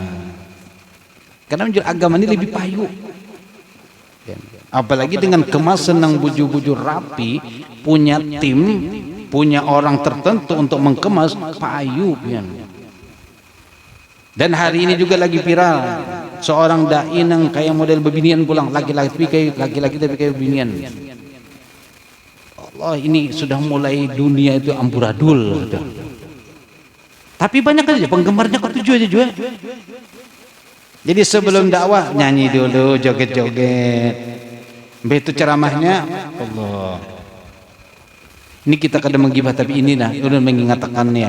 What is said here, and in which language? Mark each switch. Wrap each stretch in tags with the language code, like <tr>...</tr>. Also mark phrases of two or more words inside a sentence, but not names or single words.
<id>Karena menjual agama ini lebih payu. Apalagi dengan kemasan yang buju-buju rapi, punya tim, punya orang tertentu untuk mengemas, payu. Dan hari ini juga lagi viral seorang dai yang kayak model bebinian pulang, laki-laki tapi kayak bebinian. Allah, ini sudah mulai dunia itu amburadul. Tapi banyak aja penggemarnya ketujuh aja juga. Jadi sebelum dakwah nyanyi dulu, joget-joget. Begitu ceramahnya, Allah. Ini kita kadang menggibah, tapi ini nah, udah mengingatkannya.</id>